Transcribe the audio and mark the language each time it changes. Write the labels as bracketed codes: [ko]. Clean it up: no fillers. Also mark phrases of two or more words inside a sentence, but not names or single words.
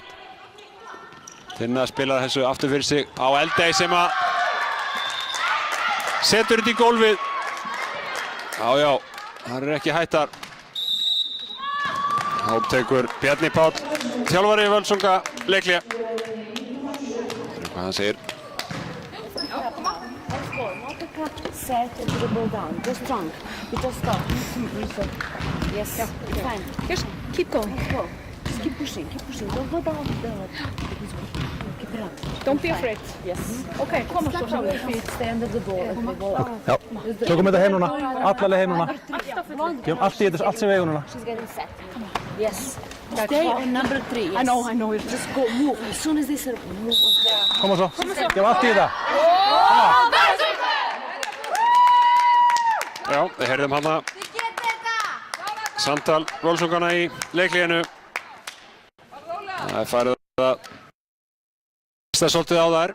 [is] Tinna spilar þessu aftur fyrir sig á Eldey sem að setur þetta í gólfið. Já, það er ekki hættar. Þá tekur Bjarni Páll, þjálfari Völsunga, leikhlé. Hvað hann segir. [en] Set and dribble down. Go strong. You just stop. Yes. Fine. Just keep going. Go. Just keep pushing. Don't go down. Keep it up. Don't be afraid. Yes. [is] Okay, koma svo [en] Your feet. Stay under the ball. And the ball up. [is] Já, tökum þetta heim núna. Allaleg heim núna. Gefum allt í þetta, allt sem við eigum núna. [en] She's getting set. Come on. Yes. Stay on number 3. Yes. I know. Just go. Move. As soon as they serve, move. [is] Koma svo. Gefum allt í þetta. Já, við heyrðum hana samtal Völsungana í leiklíinu. Það er farið að stað svolítið á þær.